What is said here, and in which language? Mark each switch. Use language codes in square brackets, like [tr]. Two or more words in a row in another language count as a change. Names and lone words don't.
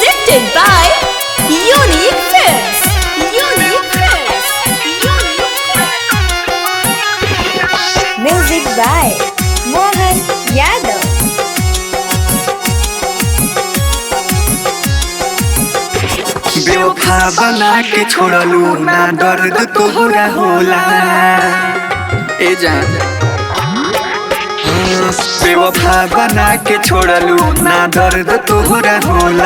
[en] Presented by Unique Films. Unique Films. Unique Films. Music by Mohan Yadav. [bho] बेवफा बना के छोड़लू ना दर्द तोहरा होला ए जान। बेवफा बना के छोड़लू ना दर्द तोहरा होला।